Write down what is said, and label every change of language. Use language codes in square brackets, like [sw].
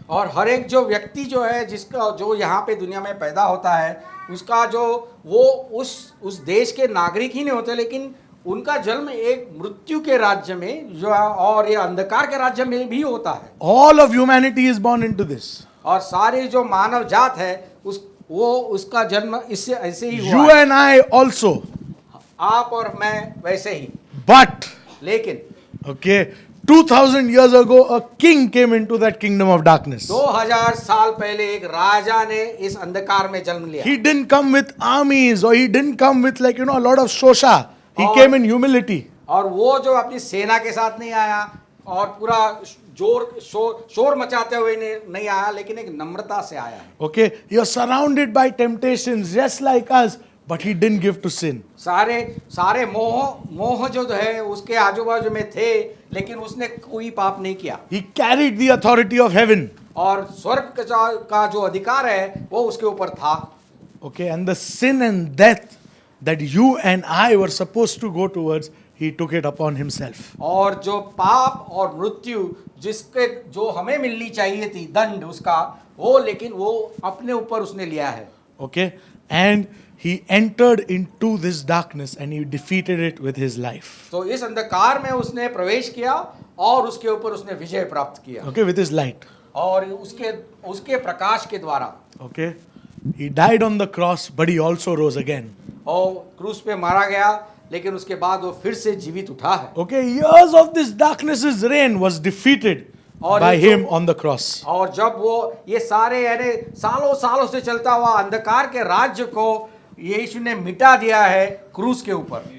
[hi] और हर एक जो व्यक्ति जो है जिसका जो यहाँ पे दुनिया में पैदा होता है, उसका जो वो उस देश के नागरिक ही नहीं होते, लेकिन उनका जन्म एक मृत्यु के राज्य में जो और ये अंधकार के राज्य में भी होता है। [en] All of humanity is born into this. [hi] और सारी जो मानव जात है उसका जन्म इससे ऐसे ही हुआ [en] You [hi] है। [en] and I also. [hi] आप और मैं वैसे ही। [en] But, [hi] लेकिन [en] okay, 2000 years ago a king came into that kingdom of darkness. [hi] 2000 साल पहले एक राजा ने इस अंधकार में जन्म लिया। [en] He didn't come with armies or he didn't come with a lot of shosha. He came in humility. [hi] और वो जो अपनी सेना के साथ नहीं आया और पूरा शोर मचाते हुए नहीं आया, लेकिन एक नम्रता से आया है। [en] Okay, you're surrounded by temptations just like us, but he didn't give to sin. [hi] सारे मोह जो है उसके आजू बाजू में थे, लेकिन उसने कोई पाप नहीं किया। [en] He carried the authority of heaven. [hi] और स्वर्ग का जो अधिकार है वो उसके ऊपर था। [en] Okay, and the sin and death that you and I were supposed to go towards, he took it upon himself. [hi] और जो पाप और मृत्यु जो हमें मिलनी चाहिए थी दंड उसका, वो लेकिन वो अपने ऊपर उसने लिया है। [en] Okay, and he entered into this darkness and he defeated it with his life. [hi] तो इस अंधकार में उसने प्रवेश किया और उसके ऊपर उसने विजय प्राप्त किया। [en] Okay, with his light. [hi] और उसके प्रकाश के द्वारा। [en] Okay, he died on the cross, but he also rose again. [hi] और क्रूस पे मारा गया, लेकिन उसके बाद वो फिर से जीवित उठा है। [en] Okay, years of this darkness's reign was defeated by him on the cross. [hi] और जब वो ये सारे यानी सालों से चलता हुआ अंधकार के राज्य को यीशु ने मिटा दिया है क्रूस के ऊपर।